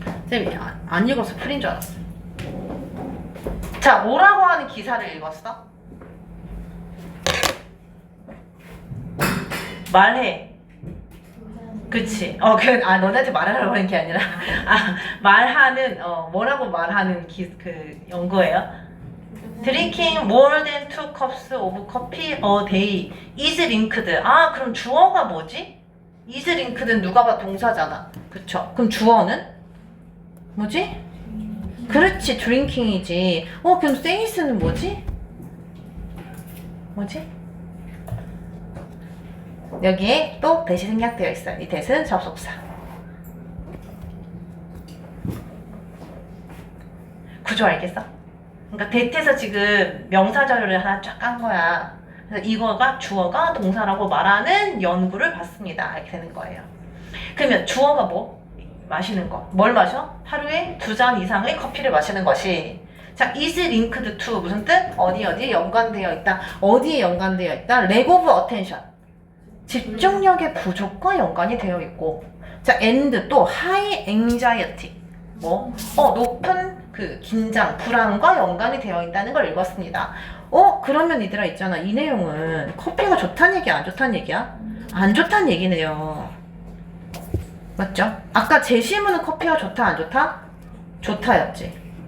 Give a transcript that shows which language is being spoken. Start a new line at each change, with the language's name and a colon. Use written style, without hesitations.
Korean: 쌤이 안 읽어서 풀인 줄 알았어. 자, 뭐라고 하는 기사를 읽었어? 말해. 그치. 너네한테 말하라고 하는 게 아니라, 말하는, 뭐라고 말하는 연거예요?
English: Drinking more than 2 cups of coffee a day is linked.
Korean: 그럼 주어가 뭐지?
English: is linked
Korean: 는 누가 봐 동사잖아. 그쵸? 그럼 주어는? 뭐지? 그렇지, drinking이지. 그럼 says는 뭐지? 뭐지? 여기에 또 대시 생략되어 있어요. 이 대시는 접속사. 구조 알겠어? 그러니까 대트에서 지금 명사 자료를 하나 쫙 깐 거야. 그래서 이거가 주어가 동사라고 말하는 연구를 봤습니다. 이렇게 되는 거예요. 그러면 주어가 뭐? 마시는 거. 뭘 마셔? 하루에 2잔 이상의 커피를 마시는 것이. 자,
English: is linked to
Korean: 무슨 뜻? 어디에 연관되어 있다. 어디에 연관되어 있다?
English: lack of attention.
Korean: 집중력의 부족과 연관이 되어 있고. 자, and 또
English: high anxiety.
Korean: 높은 긴장, 불안과 연관이 되어 있다는 걸 읽었습니다. 그러면 얘들아 있잖아. 이 내용은 커피가 좋다는 얘기야, 안 좋다는 얘기야? 안 좋다는 얘기네요. 맞죠? 아까 제시문은 커피가 좋다, 안 좋다? 좋다였지.